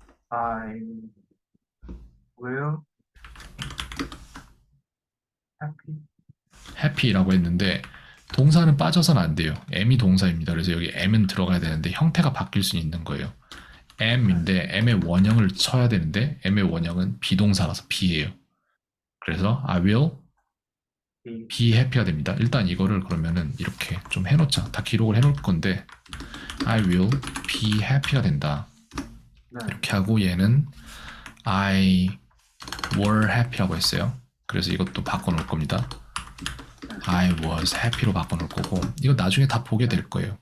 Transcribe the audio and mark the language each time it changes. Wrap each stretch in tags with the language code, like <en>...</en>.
<en>I will happy.</en> <ko>happy라고 했는데 동사는 빠져서는 안 돼요. am이 동사입니다. 그래서 여기 am은 들어가야 되는데 형태가 바뀔 수 있는 거예요. am인데 am의 원형을 쳐야 되는데 am의 원형은 비동사라서 be예요. 그래서</ko> <en>I will be happy가</en> <ko>됩니다. 일단 이거를 그러면은 이렇게 좀 해놓자. 다 기록을 해놓을 건데</ko> <en>I will be happy</en> <ko>가 된다. 네. 이렇게 하고 얘는</ko> <en>I were happy</en> <ko>라고 했어요. 그래서 이것도 바꿔놓을 겁니다.</ko> <en>I was happy</en> <ko>로 바꿔놓을 거고 이거 나중에 다 보게 될 거예요.</ko>